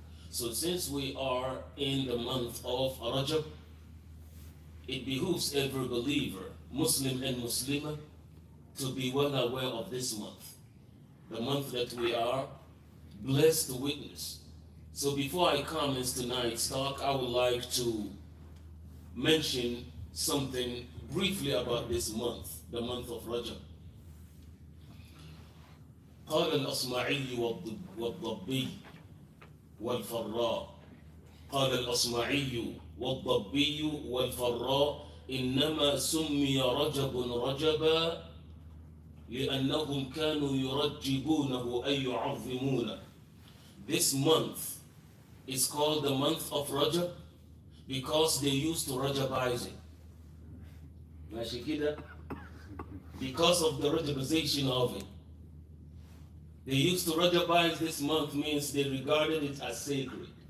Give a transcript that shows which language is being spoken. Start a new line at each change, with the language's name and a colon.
English: So since we are in the month of Rajab, it behooves every believer, Muslim and Muslimah, to be well aware of this month, the month that we are blessed to witness. So before I comment tonight's talk, I would like to mention something briefly about this month, the month of Rajab.
Arabic: قال الأصمعي والضبي والفراء قال الأصمعي والضبي والفراء إنما سمي رجب رجبا لأنهم كانوا يرجبونه أي يعظمونه.
English: This month is called the month of Rajab because they used to Rajabize it.
Arabic: ماشي كده?
English: Because of the Rajabization of it. They used to Rajabize this month means they regarded it as sacred.